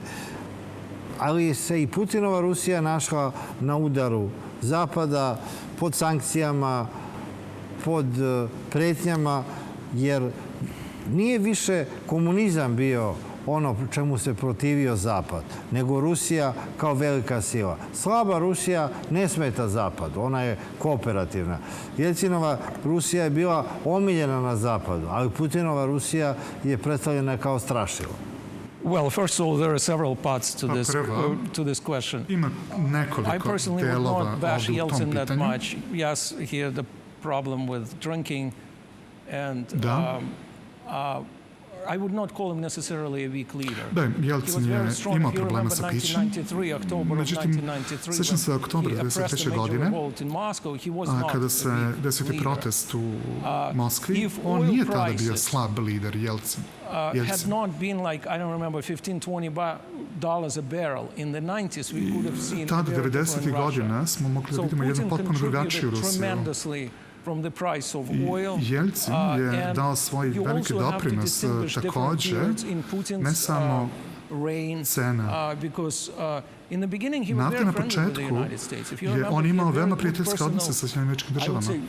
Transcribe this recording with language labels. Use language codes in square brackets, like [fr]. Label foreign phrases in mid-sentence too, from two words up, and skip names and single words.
[sr] Ali se i Putinova Rusija našla na udaru Zapada, pod sankcijama, pod pretnjama, jer nije više komunizam bio ono čemu se protivio Zapad, nego Rusija kao velika sila. Slaba Rusija ne smeta Zapadu, ona je kooperativna. Jelcinova Rusija je bila omiljena na Zapadu, ali Putinova Rusija je predstavljena kao strašilo. [en] Well, first of all, there are several parts to this question. [sr] Ima nekoliko [en] I personally would not bash Yeltsin that much. Yes, he had the problem with drinking, and I would not call him necessarily a weak leader. [sr] Da, Jelcin je imao problema sa pićem. Međutim, sećam se oktobra 1993. godine, kada se desio protest u Moskvi, on nije tada bio slab lider, Jelcin. [en] Had not been like, I don't remember, $15-20 a barrel. In the 90s we could have seen [sr] tada, 90. godina, smo mogli da vidimo jednu potpuno drugačiju Rusiju. Jelcin je dao svoj veliki doprinos takođe, ne samo cena. Nafta na početku je on imao veoma prijateljske odnose sa Sjedinjenim Američkim Državama.